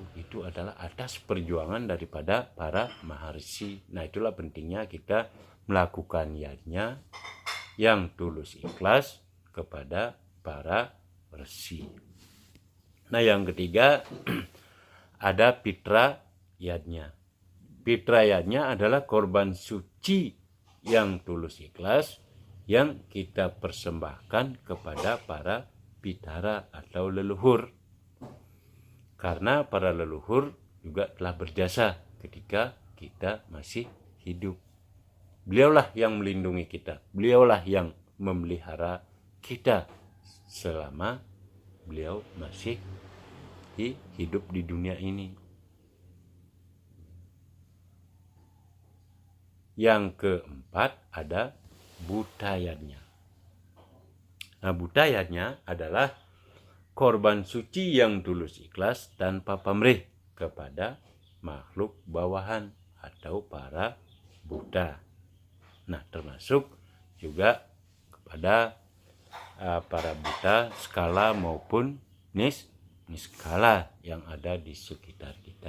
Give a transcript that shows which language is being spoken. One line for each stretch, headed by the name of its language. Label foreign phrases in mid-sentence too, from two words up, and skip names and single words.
Indonesian: Itu adalah atas perjuangan daripada para maharsi. Nah, itulah pentingnya kita melakukan yadnya yang tulus ikhlas kepada para resi. Nah, yang ketiga ada pitra yadnya. Pitra yadnya adalah korban suci yang tulus ikhlas yang kita persembahkan kepada para pitara atau leluhur. Karena para leluhur juga telah berjasa ketika kita masih hidup. Beliaulah yang melindungi kita. Beliaulah yang memelihara kita selama beliau masih hidup di dunia ini. Yang keempat ada buta yadnya. Nah, buta yadnya adalah korban suci yang tulus ikhlas tanpa pamrih kepada makhluk bawahan atau para buta. Nah, termasuk juga kepada para buta skala maupun niskala yang ada di sekitar kita.